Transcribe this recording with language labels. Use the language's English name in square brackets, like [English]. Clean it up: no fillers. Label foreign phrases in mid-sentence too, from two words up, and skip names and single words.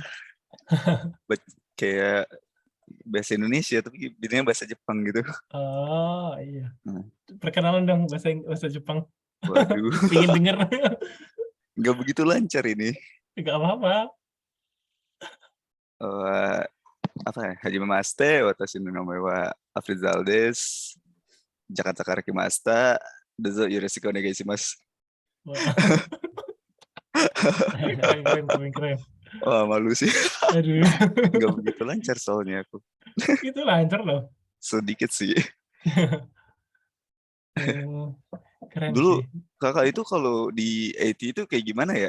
[Indonesian] Kayak bahasa Indonesia tapi bidangnya bahasa Jepang gitu. Oh iya. Perkenalan dong bahasa Jepang. Waduh. Pengen denger. Nggak begitu lancar ini. Nggak apa-apa. Apa ya? [Japanese] はじめまして、私の名前はAfrizalです. Jakartaから来ました。どうぞよろしくお願いします. [Indonesian] Keren. Wah, malu sih. Aduh. Nggak begitu lancar soalnya aku. Itu lancar loh. Sedikit sih. Keren Dulu sih. kakak itu kalau di IT itu kayak gimana ya?